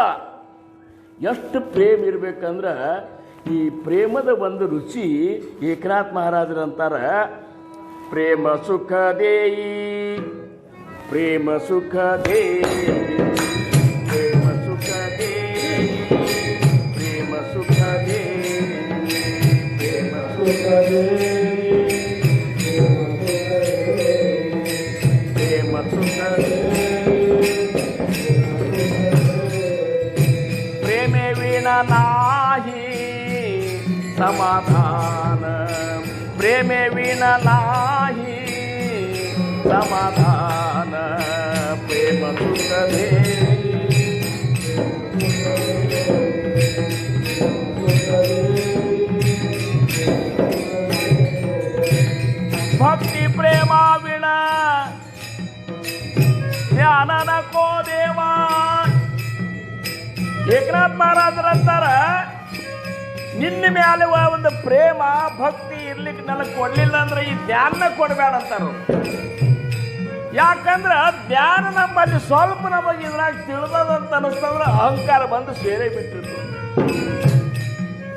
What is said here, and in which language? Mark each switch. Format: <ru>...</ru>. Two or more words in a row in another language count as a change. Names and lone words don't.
<kn>ಎಷ್ಟು ಪ್ರೇಮ ಇರ್ಬೇಕಂದ್ರ ಈ ಪ್ರೇಮದ ಒಂದು ರುಚಿ ಏಕನಾಥ್ ಮಹಾರಾಜರಂತಾರ,</kn> <mr>प्रेम सुख देई, प्रेम सुख देई, प्रेम सुख देई, प्रेम सुख देई, प्रेम सुख देई, प्रेम सुख देई. प्रेमे विण नाही समाधान, प्रेमे विन नाही समाधान, प्रेम सुख दे. भक्ति प्रेमा विण ज्ञान नको देवा.</mr> <kn>एकनाथ महाराजರಂತಾರ, ನಿನ್ನ ಮೇಲೆ ಒಂದು ಪ್ರೇಮ ಭಕ್ತಿ ಇರ್ಲಿಕ್ಕೆ ನನಗೆ ಕೊಡ್ಲಿಲ್ಲ ಅಂದ್ರೆ ಈ ಧ್ಯಾನ ಕೊಡಬೇಡ ಅಂತಾರು. ಯಾಕಂದ್ರೆ ಧ್ಯಾನ ನಮ್ಮಲ್ಲಿ ಸ್ವಲ್ಪ ನಮಗೆ ಇದ್ರಾಗ ತಿಳಿದಂತ ಅನಿಸ್ತಂದ್ರೆ ಅಹಂಕಾರ ಬಂದು ಸೇರೇ ಬಿಟ್ಟಿತ್ತು.</kn>